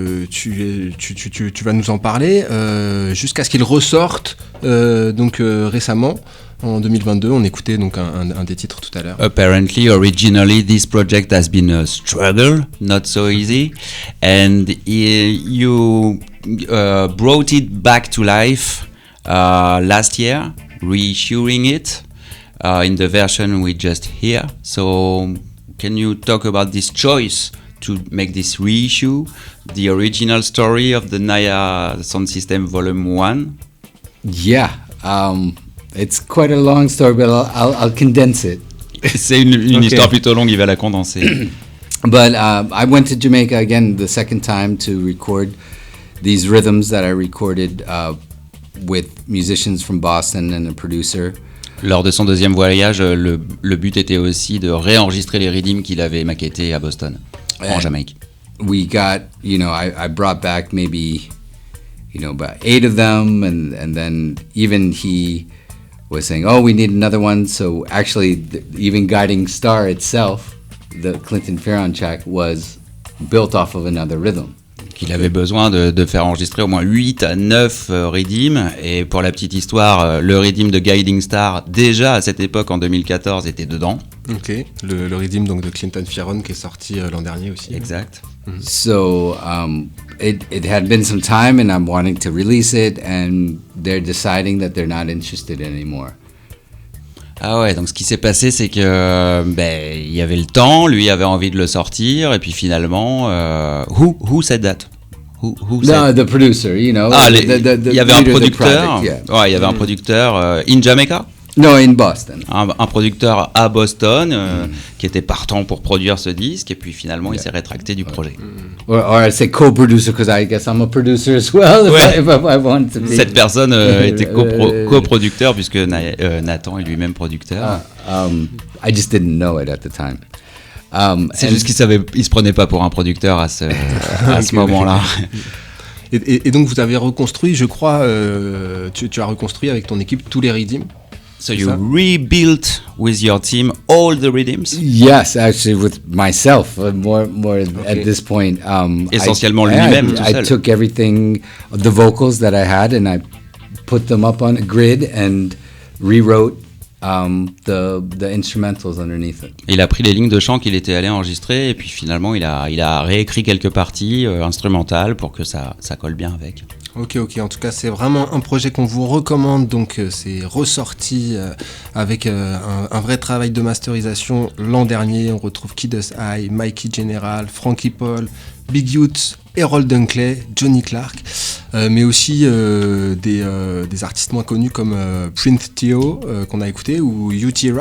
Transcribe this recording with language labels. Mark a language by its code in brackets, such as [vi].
[fr] Tu vas nous en parler jusqu'à ce qu'il ressorte récemment en 2022. On écoutait donc un des titres tout à l'heure. [en] Apparently, originally, this project has been a struggle, not so easy, and you brought it back to life last year, reissuing it in the version we just hear. So, can you talk about this choice to make this reissue, the original story of the Naya Sound System Volume 1? Yeah, it's quite a long story, but I'll condense it. [fr] C'est une histoire plutôt longue, il va la condenser. [en] But I went to Jamaica again the second time to record these rhythms that I recorded with musicians from Boston and a producer. [fr] Lors de son deuxième voyage, le but était aussi de réenregistrer les rythms qu'il avait maquettés à Boston, en Jamaïque. [en] We got, I brought back maybe, about 8 of them, and then even he was saying, oh, we need another one. So actually, even Guiding Star itself, the Clinton Farron track, was built off of another rhythm. [fr] Qu'il avait besoin de faire enregistrer au moins 8 à 9 rythms. Et pour la petite histoire, le rythme de Guiding Star, déjà à cette époque, en 2014, était dedans. Ok, le rythme donc, de Clinton Farron qui est sorti l'an dernier aussi. Exact. [en] So it had been some time and I'm wanting to release it and they're deciding that they're not interested anymore. [fr] Ah ouais, donc ce qui s'est passé, c'est que il y avait le temps, lui avait envie de le sortir, et puis finalement, [en] who said that? Who No, the producer, [fr] il y avait un producteur. [en] Project, yeah. [fr] Ouais, il y avait un producteur [en] in Jamaica. No, in Boston. [fr] Un producteur à Boston qui était partant pour produire ce disque, et puis finalement il s'est rétracté du projet. [en] Or I say co-producer because I guess I'm a producer as well. [fr] Ouais. [en] If I want to be. [fr] Cette personne était coproducteur puisque Nathan est lui-même producteur. [en] I just didn't know it at the time. [fr] C'est juste qu'il se prenait pas pour un producteur à ce moment-là. Et donc vous avez reconstruit, je crois, tu as reconstruit avec ton équipe tous les rythms. [en] So you rebuilt with your team all the rhythms? Yes, actually with myself, more at this point. [fr] Essentiellement lui-même, tout seul. [en] I took everything, the vocals that I had, and I put them up on a grid and rewrote the instrumentals underneath it. [fr] Il a pris les lignes de chant qu'il était allé enregistrer, et puis finalement il a réécrit quelques parties instrumentales pour que ça colle bien avec. Ok, en tout cas c'est vraiment un projet qu'on vous recommande, donc c'est ressorti avec un vrai travail de masterisation l'an dernier. On retrouve Kid Us High, Mikey General, Frankie Paul, Big Youth, Harold Dunkley, Johnny Clark, mais aussi des artistes moins connus comme Prince Theo qu'on a écouté, ou U.T.